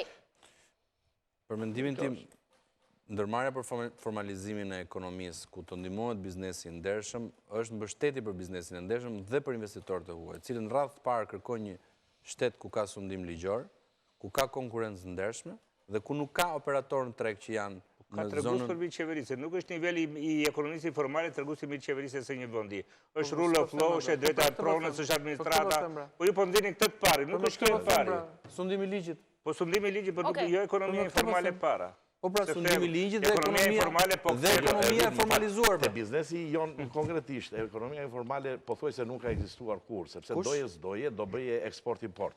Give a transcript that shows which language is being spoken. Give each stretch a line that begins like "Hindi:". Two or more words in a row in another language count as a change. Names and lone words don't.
Albanian: Për mendimin tim, ndërmarrja për formalizimin e ekonomisë, ku të ndihmohet biznesi i ndershëm, është mbështetje për biznesin e ndershëm dhe për investitorët e huaj, cilën radh të parë kërkojnë një shtet ku ka sundim ligjor, ku ka konkurrencë ndershme dhe ku nuk ka operatorë në treg që janë Ka tregues për mbi qeverisë, nuk është niveli i ekonomisë informale tregues mbi qeverisë se një vendi. Është
English: rule of law,
Albanian: është drejta e pronës, është administrata. Po ju po ndini këtë të pari, nuk është kjo e pari. Sundimi i ligjit. Po sundimi i ligjit, por nuk jo ekonomia informale para. Po pra sundimi i ligjit dhe ekonomia e formalizuar. Te biznesi jon konkretisht, ekonomia informale pothuajse nuk ka ekzistuar kurrë, sepse doje do bëje eksport-import.